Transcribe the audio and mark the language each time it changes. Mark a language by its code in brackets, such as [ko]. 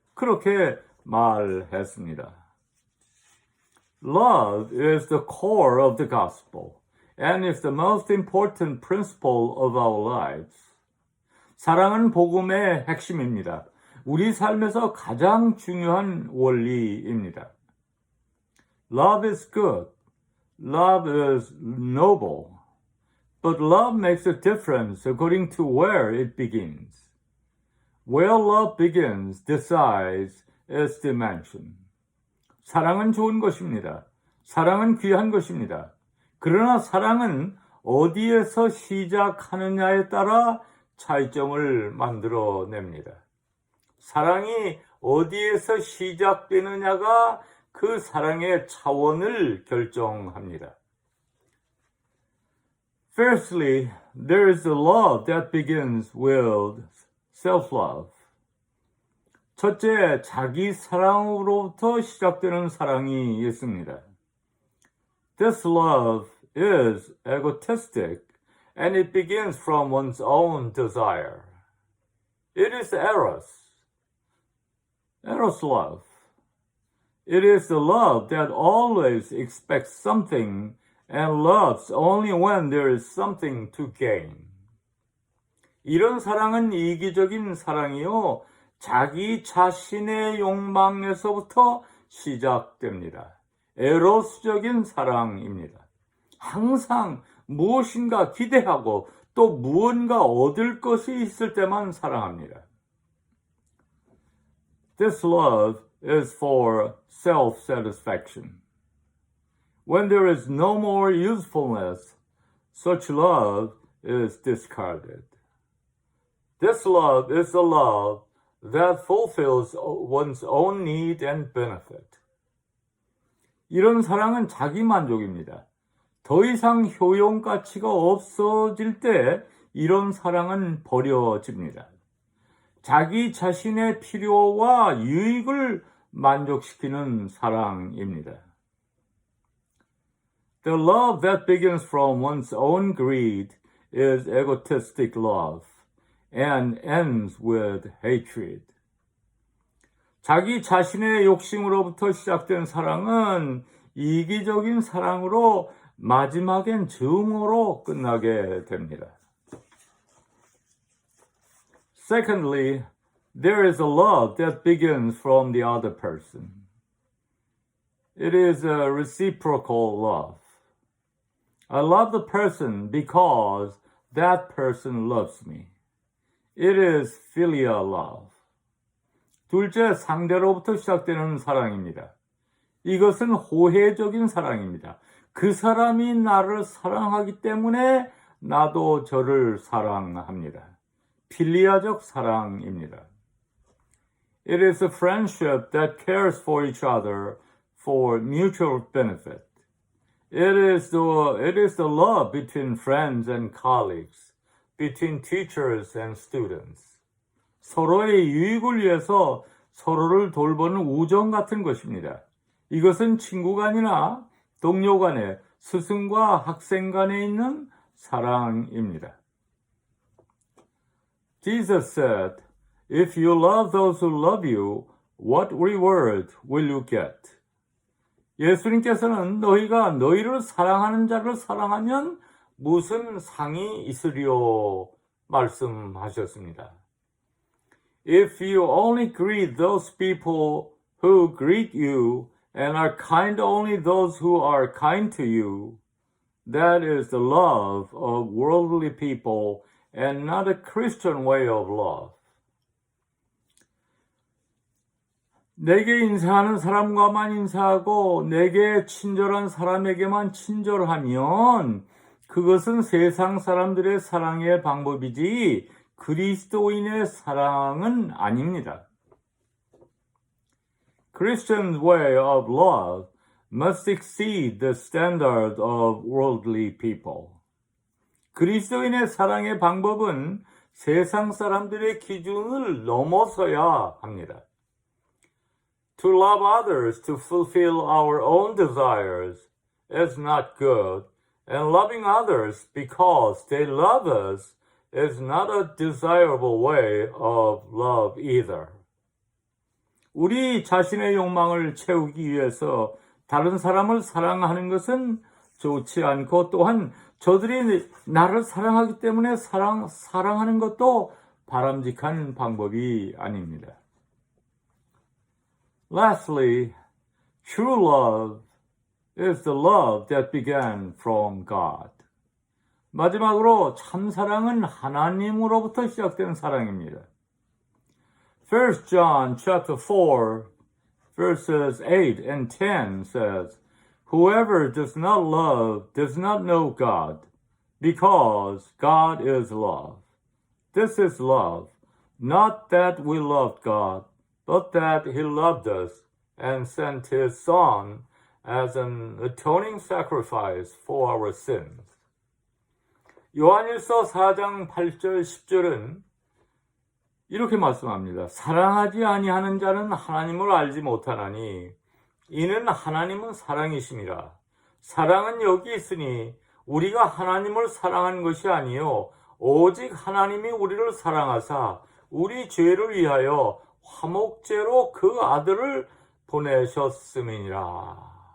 [ko] 그렇게 말했습니다. [en] Love is the core of the gospel and is the most important principle of our lives. [ko] 사랑은 복음의 핵심입니다. 우리 삶에서 가장 중요한 원리입니다. [en] Love is good. Love is noble. But love makes a difference according to where it begins. Where love begins decides its dimension. [ko] 사랑은 좋은 것입니다. 사랑은 귀한 것입니다. 그러나 사랑은 어디에서 시작하느냐에 따라 차이점을 만들어냅니다. 사랑이 어디에서 시작되느냐가 그 사랑의 차원을 결정합니다. [en] Firstly, there is a love that begins with self-love. [ko] 첫째, 자기 사랑으로부터 시작되는 사랑이 있습니다. [en] This love is egotistic and it begins from one's own desire. It is eros love. It is the love that always expects something and loves only when there is something to gain. [ko] 이런 사랑은 이기적인 사랑이요, 자기 자신의 욕망에서부터 시작됩니다. 에로스적인 사랑입니다. 항상 무엇인가 기대하고 또 무언가 얻을 것이 있을 때만 사랑합니다. [en] This love is for self-satisfaction. When there is no more usefulness, such love is discarded. This love is the love that fulfills one's own need and benefit. [ko] 이런 사랑은 자기 만족입니다. 더 이상 효용 가치가 없어질 때 이런 사랑은 버려집니다. 자기 자신의 필요와 유익을 만족시키는 사랑입니다. [en] The love that begins from one's own greed is egotistic love and ends with hatred. [ko] 자기 자신의 욕심으로부터 시작된 사랑은 이기적인 사랑으로 마지막엔 증오로 끝나게 됩니다. [en] Secondly, there is a love that begins from the other person. It is a reciprocal love. I love the person because that person loves me. It is filial love. [ko] 둘째, 상대로부터 시작되는 사랑입니다. 이것은 호혜적인 사랑입니다. 그 사람이 나를 사랑하기 때문에 나도 저를 사랑합니다. 필리아적 사랑입니다. [en] It is a friendship that cares for each other for mutual benefit. It is the love between friends and colleagues, between teachers and students. [ko] 서로의 유익을 위해서 서로를 돌보는 우정 같은 것입니다. 이것은 친구 간이나 동료 간에, 스승과 학생 간에 있는 사랑입니다. [en] Jesus said, If you love those who love you, what reward will you get? [ko] 예수님께서는 너희가 너희를 사랑하는 자를 사랑하면 무슨 상이 있으리요? 말씀하셨습니다. [en] If you only greet those people who greet you and are kind only those who are kind to you, that is the love of worldly people and not a Christian way of love. [ko] 내게 인사하는 사람과만 인사하고 내게 친절한 사람에게만 친절하면 그것은 세상 사람들의 사랑의 방법이지 그리스도인의 사랑은 아닙니다. [en] Christian's way of love must exceed the standard of worldly people. [ko] 그리스도인의 사랑의 방법은 세상 사람들의 기준을 넘어서야 합니다. [en] To love others to fulfill our own desires is not good, and loving others because they love us is not a desirable way of love either. [ko] 우리 자신의 욕망을 채우기 위해서 다른 사람을 사랑하는 것은 좋지 않고 또한 저들이 나를 사랑하기 때문에 사랑하는 것도 바람직한 방법이 아닙니다. [en] Lastly, true love is the love that began from God. [ko] 마지막으로 참 사랑은 하나님으로부터 시작된 사랑입니다. [en] 1 John chapter 4 verses 8 and 10 says, Whoever does not love does not know God, because God is love. This is love, not that we loved God, but that He loved us and sent His Son as an atoning sacrifice for our sins. [ko] 요한일서 4장 8절 10절은 이렇게 말씀합니다. 사랑하지 아니하는 자는 하나님을 알지 못하나니 이는 하나님은 사랑이심이라. 사랑은 여기 있으니 우리가 하나님을 사랑한 것이 아니요 오직 하나님이 우리를 사랑하사 우리 죄를 위하여 화목제로 그 아들을 보내셨음이니라.